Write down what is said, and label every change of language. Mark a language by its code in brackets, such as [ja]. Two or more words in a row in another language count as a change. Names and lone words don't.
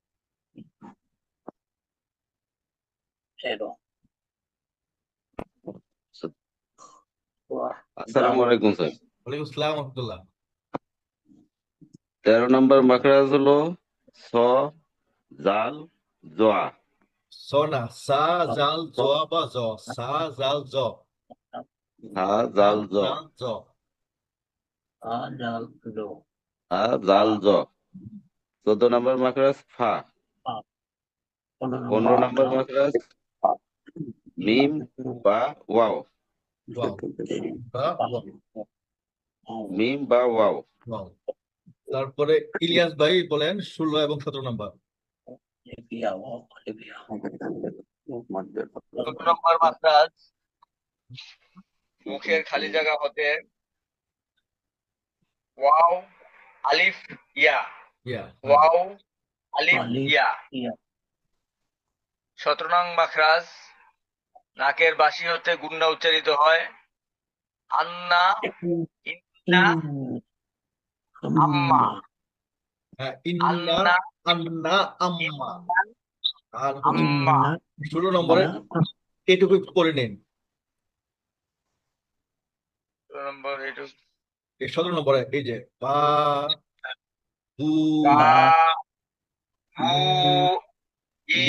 [ar] السلام عليكم স্যার। وعليكم السلام رحمة الله. [bn] 13 নম্বর মাখরাজ হলো স জাল জোয়া। সোনা সা জাল জ বা জ। সা জাল জ। হা জাল জ। জাল জ। হা জাল জ। 14 নম্বর মাখরাজ ফা। 15 নম্বর মাখরাজ মিম বা ওয়াও। ওয়াও বা ওয়াও। মিম বা ওয়াও। ওয়াও। তারপরে ইলিয়াস ভাই বলেন 16 এবং 17 নম্বর। 17 নম্বর মাখরাজ মুখের খালি জায়গা হতে ওয়াও আলিফ ইয়া। ইয়া। ওয়াও আলিফ ইয়া। 17 নং মাখরাজ নাকের বাসি হতে গুন্না উচ্চারিত হয় [ar] أنّا، إنّا، أمّا. [bn] হ্যাঁ, ইন্না, আন্না, আন্না, আম্মা। আর আম্মা। 16 নম্বরে এটুকু করে নিন। 17 নম্বরে এই যে বা বু বা বু ই